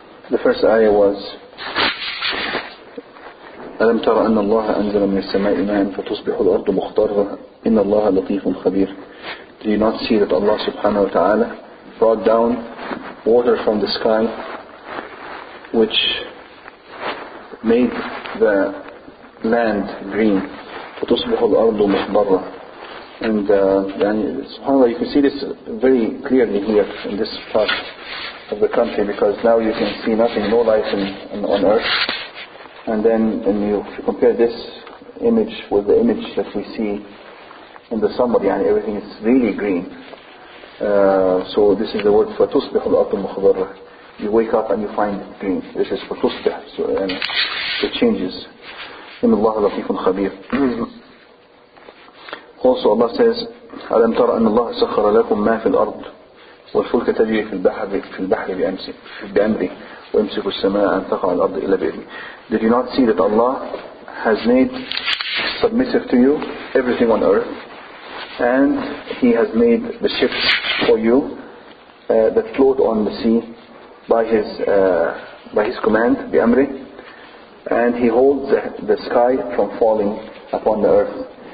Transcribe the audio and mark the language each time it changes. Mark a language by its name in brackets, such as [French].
[English] The first ayah was [Arabic] ألم تر أن الله أنزل من السماء ماء فتصبح الأرض مخضرة إن الله لطيف خبير. [English] Do you not see that Allah subhanahu wa ta'ala brought down water from the sky which made the land green? [Arabic] فتصبح الأرض مخضرة. [English] And subhanAllah, you can see this very clearly here in this part of the country, because now you can see nothing, no life on earth. And then if you compare this image with the image that we see in the summer, everything is really green. So this is the word [Arabic] فَتُصْبِحُ الْأَرْضُ مُخْضَرَّةً. [English] You wake up and you find it green. This is فَتُصْبِح. So it changes. [Arabic] إِنَّ اللَّهَ لَطِيفٌ خَبِيرٌ. [English] Also Allah says [Arabic] أَلَمْ تَرَ أَنَّ اللَّهَ سَخَّرَ لَكُم مَا فِي الْأَرْضِ وَالْفُلْكَ تَجْرِي فِي الْبَحْرِ بِأَمْرِهِ وَيُمْسِكُ السَّمَاءَ أَنْ تَقَعَ عَلَى الْأَرْضِ إِلَّا بِإِذْنِهِ. [English] Did you not see that Allah has made submissive to you everything on earth, and He has made the ships for you that float on the sea by His command, بِأَمْرِهِ, and He holds the sky from falling upon the earth.